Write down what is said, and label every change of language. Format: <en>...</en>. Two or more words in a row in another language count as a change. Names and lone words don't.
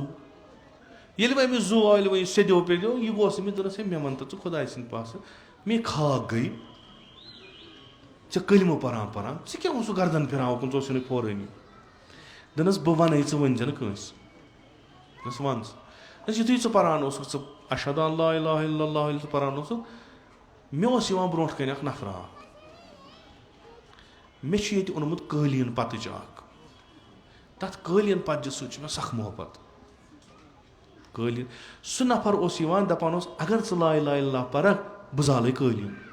<ks>ییٚلہِ وۄنۍ أمِس زوٗ آیہِ وۄنۍ سیٚدیو پیٚدیو یہِ گوس أمِس دوٚپنَس ہے مےٚ وَن تہٕ ژٕ خۄداے سٕنٛدۍ پاسہٕ مے خاک گٔے ژےٚ کلمہٕ پَران ژٕ کیٛاہ اوسُکھ گردن پھِران اوکُن ژٕ اوسُے پھورٲنی. دوٚپنَس بہٕ وَنَے ژٕ ؤنۍ زِ نہٕ کٲنٛسہِ. دوٚپنَس وَن ژٕ. دوٚپنَس یُتھُے ژٕ پَران اوسُکھ ژٕ</ks> <ar>اَشہدُ ان لا اِلہَ اِلَّا اللہُ</ar> <ks>ییٚلہِ ژٕ پَران اوسُکھ مےٚ اوس یِوان برونٛٹھ کَنۍ اَکھ نفرا اکھ. مےٚ چھُ ییٚتہِ اوٚنمُت قٲلیٖن پَتٕچ اَکھ. تَتھ قٲلیٖن پَتجہِ سۭتۍ چھُ مےٚ سخ محبت. قٲلیٖن سُہ نفر اوس یِوان دَپان اوس اگر ژٕ</ks> <ar>لا اِلہَ اِلَّا</ar> <ks>پَرکھ بہٕ زالَے قٲلیٖن.</ks>